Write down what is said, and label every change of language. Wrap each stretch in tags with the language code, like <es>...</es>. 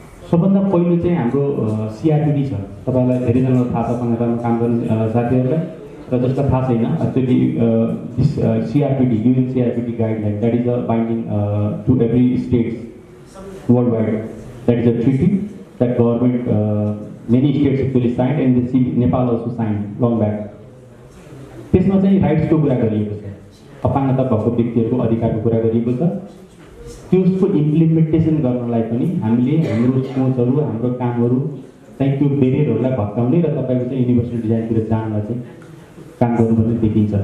<ne>सबभन्दा पहिलो चाहिँ हाम्रो CRPD छ। तपाईँलाई धेरैजनालाई थाहा छ, अपाङ्गतामा काम गर्ने साथीहरूलाई, र जसलाई थाहा छैन,</ne> <en>Actually this CRPD, UN CRPD guideline, that is a binding to every states worldwide. That is a treaty that government, many states actually signed, and Nepal also signed long back.</en> <ne>त्यसमा चाहिँ राइट्सको कुरा गरिएको छ, अपाङ्गता भएको व्यक्तिहरूको अधिकारको कुरा गरिएको छ। त्यसको इम्प्लिमेन्टेसन गर्नलाई पनि हामीले हाम्रो सोचहरू, हाम्रो कामहरू चाहिँ त्यो बेरियरहरूलाई भत्काउने र तपाईँको चाहिँ युनिभर्सल डिजाइनतिर जानलाई चाहिँ काम गर्नुपर्ने देखिन्छ।</ne>